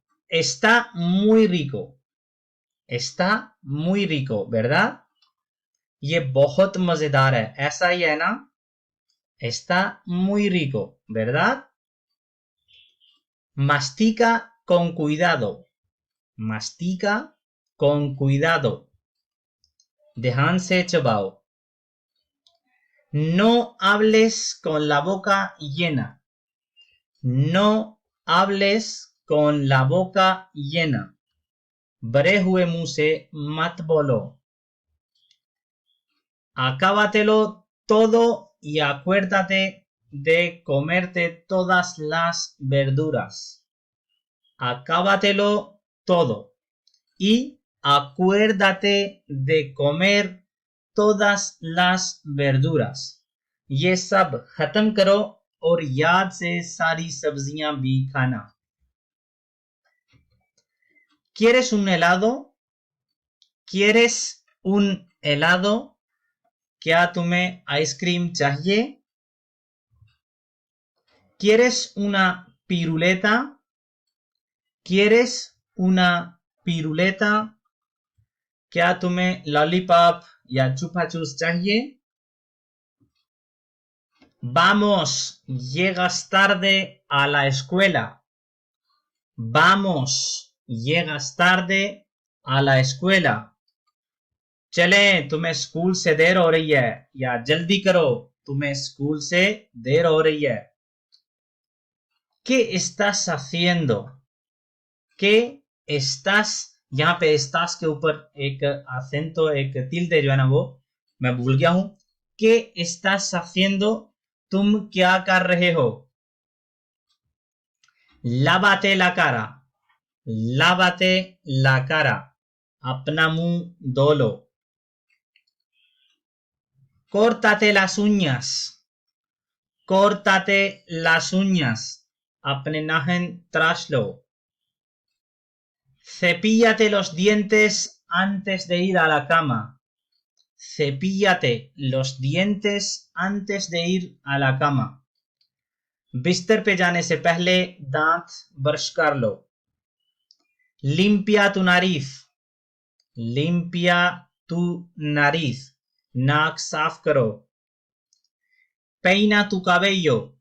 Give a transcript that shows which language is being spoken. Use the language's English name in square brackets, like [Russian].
[Spanish] está muy rico, está muy rico, ¿verdad? [Hindi] ये बहुत मजेदार है, ऐसा ही है ना? [Spanish] Está muy rico, ¿verdad? Mastica con cuidado, mastica con cuidado, [Hindi] ध्यान से चबाओ. [Spanish] No hables con la boca llena, no hables con la boca llena, [Hindi] भरे हुए मुंह से मत बोलो. [Spanish] Acábatelo todo y acuérdate de comerte todas las verduras. Acábatelo todo y acuérdate de comer todas las verduras. [Hindi] ये सब खत्म करो और याद से सारी सब्जियां भी खाना. [Spanish] ¿Quieres un helado? ¿Quieres un helado? [Hindi] क्या तुम्हें आइसक्रीम चाहिए? [Spanish] ¿Quieres una piruleta? ¿Quieres una piruleta? [Hindi] क्या तुम्हें लॉलीपॉप या चुपा चूस चाहिए? [Spanish] Vamos, llegas tarde a la escuela. Vamos, llegas tarde a la escuela. [Hindi] चलें, तुम्हें स्कूल से देर हो रही है, या जल्दी करो, तुम्हें स्कूल से देर हो रही है. [Spanish] ¿Qué estás haciendo? ¿Qué estás? [Hindi] यहाँ पे estás के ऊपर एक acento, एक tilde जो है ना वो मैं भूल गया हूं. [Spanish] ¿Qué estás haciendo? [Hindi] तुम क्या कर रहे हो? [Spanish] Lávate la cara. Lávate la cara. [Hindi] अपना मुंह धो लो. [Spanish] Córtate las uñas. Córtate las uñas. [Hindi] अपने नाखून तराश लो. [Spanish] Cepíllate los dientes antes de ir a la cama. Cepíllate los dientes antes de ir a la cama. [Hindi] बिस्तर पे जाने से पहले दांत ब्रश कर लो. [Spanish] Limpia tu nariz. Limpia tu nariz. [Hindi] नाक साफ करो. [Spanish] Peina tu cabello.